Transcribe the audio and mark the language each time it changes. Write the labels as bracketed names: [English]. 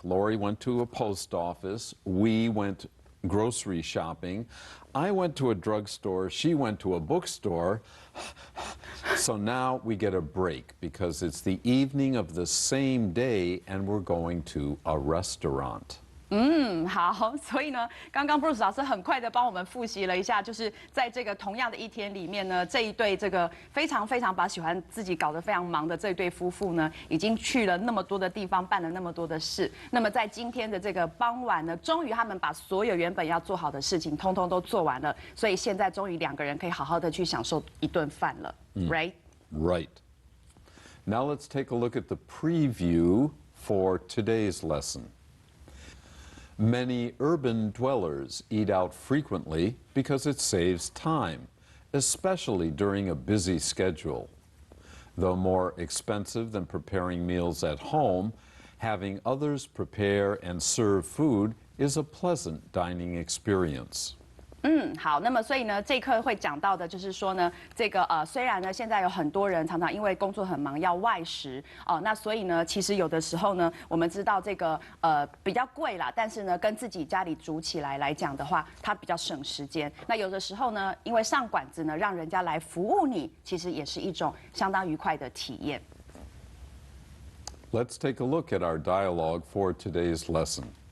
[English] Lori went to a post office. We went grocery shopping. I went to a drugstore. She went to a bookstore. So now we get a break because it's the evening of the same day and we're going to a restaurant. [Chinese] 好，所以呢，刚刚 Bruce 老师很快的帮我们复习了一下，就是在这个同样的一天里面呢，这一对这个非常把喜欢自己搞得非常忙的这一对夫妇呢，已经去了那么多的地方，办了那么多的事。那么在今天的这个傍晚呢，终于他们把所有原本要做好的事情，通通都做完了，所以现在终于2个人可以好好的去享受一顿饭了 ，right? [English] Right. Now let's take a look at the preview for today's lesson. Many urban dwellers eat out frequently because it saves time, especially during a busy schedule. Though more expensive than preparing meals at home, having others prepare and serve food is a pleasant dining experience. [Chinese] 好，那么所以呢，这一课会讲到的就是说呢，这个虽然呢现在有很多人常常因为工作很忙要外食那所以呢，其实有的时候呢，我们知道这个比较贵啦，但是呢，跟自己家里煮起来讲的话，它比较省时间。那有的时候呢，因为上馆子呢，让人家来服务你，其实也是一种相当愉快的体验。 [English] Let's take a look at our dialogue for today's lesson.